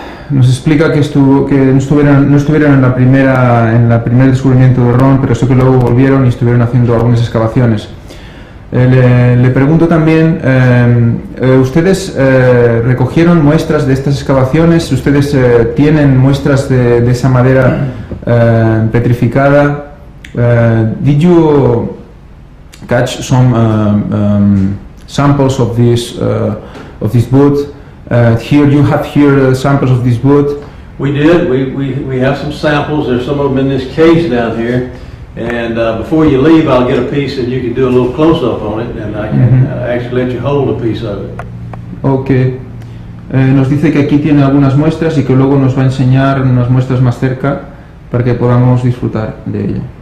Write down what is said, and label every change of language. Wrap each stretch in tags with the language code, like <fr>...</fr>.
<es>Nos explica que no estuvieron en el primer descubrimiento de Ron, pero sí que luego volvieron y estuvieron haciendo algunas excavaciones. Le pregunto también, ¿ustedes recogieron muestras de estas excavaciones? ¿Ustedes tienen muestras de esa madera petrificada?</es> <en>Did you catch some samples of this wood? Here you have samples of this wood. We did. We have some samples. There's some of them in this cage down here. And before you leave, I'll get a piece and you can do a little close-up on it, and I can actually let you hold a piece of it. Okay.</en> <es>Nos dice que aquí tiene algunas muestras y que luego nos va a enseñar unas muestras más cerca para que podamos disfrutar de ello.</es>